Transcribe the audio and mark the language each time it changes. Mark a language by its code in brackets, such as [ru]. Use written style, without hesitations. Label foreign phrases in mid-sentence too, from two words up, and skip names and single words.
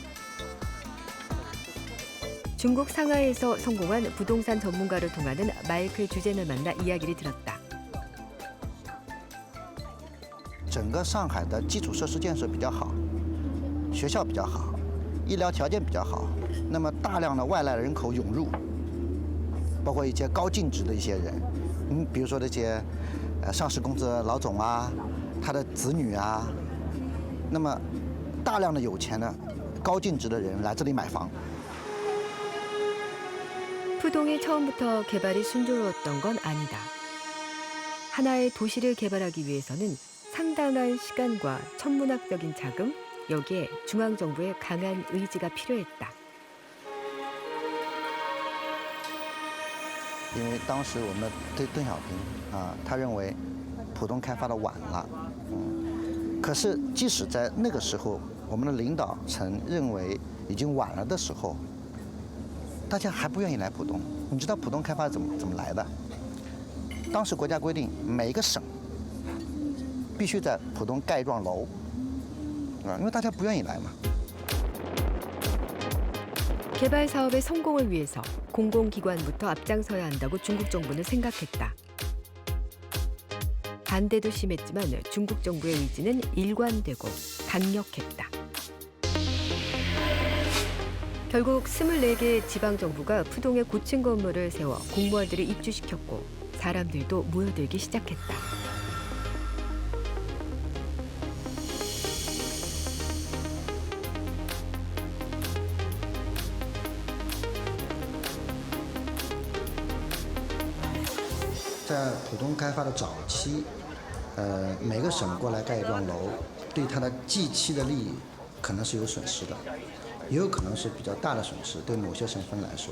[ko] 중국 상하이에서 성공한 부동산 전문가를 통하는 마이클 주젠을 만나 이야기를 들었다. [zh] 整个上海的基础设施建设比较好，学校比较好，医疗条件比较好，那么大量的外来人口涌入，包括一些高净值的一些人，比如说那些上市公司的老总啊，他的子女啊，那么大量的有钱的高净值的人来这里买房。 [ko] 푸동이 처음부터 개발이 순조로웠던 건 아니다. 하나의 도시를 개발하기 위해서는 상당한 시간과 천문학적인 자금, 여기에 중앙정부의 강한 의지가 필요했다. [zh] 因为当时我们对邓小平他认为浦东开发的晚了，可是即使在那个时候，我们的领导层认为已经晚了的时候，大家还不愿意来浦东。你知道浦东开发怎么来的？当时国家规定，每一个省必须在浦东盖一幢楼，因为大家不愿意来嘛。 [ko] 개발 사업의 성공을 위해서 공공기관부터 앞장서야 한다고 중국 정부는 생각했다. 반대도 심했지만 중국 정부의 의지는 일관되고 강력했다. 결국 24개의 지방정부가 푸동에 고층 건물을 세워 공무원들을 입주시켰고 사람들도 모여들기 시작했다. [zh] 在浦东开发的早期，每个省过来盖一幢楼，对它的计期的利益可能是有损失的，也有可能是比较大的损失，对某些省份来说。